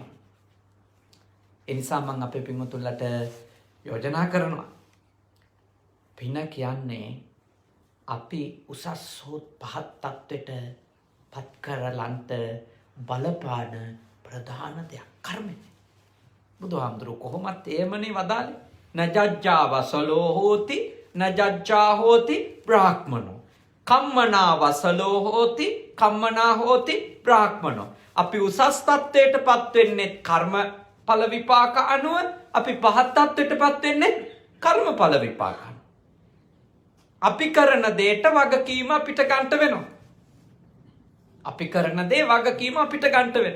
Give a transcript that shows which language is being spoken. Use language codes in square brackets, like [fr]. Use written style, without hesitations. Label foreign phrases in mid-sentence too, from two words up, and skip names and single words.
[si] ඒ නිසා මම අපේ පින්වතුන්ලට යෝජනා කරනවා. පින කියන්නේ අපි උසස් හෝ පහත් තත්ත්වයට පත් කරලන්ට බලපාන ප්‍රධාන දෙයක් කර්මය. බුදුහාමුදුරුවෝ කොහොමත් එහෙමනේ වදාළේ. [pi] නජජ්ජා වසලෝ හෝති නජජ්ජා හෝති බ්‍රාහ්මනෝ. කම්මනා වසලෝ හෝති කම්මනා හෝති බ්‍රාහ්මනෝ. [si] අපි උසස් තත්ත්වයට පත් වෙන්නේ කර්ම ඵල විපාක අනුව, අපි පහත් තත්ත්වයට පත් වෙන්නේ කර්ම ඵල විපාක අනුව. අපි කරන දේට වගකීම අපිට ගන්න වෙනවා. අපි කරන දේ වගකීම අපිට ගන්න වෙනවා.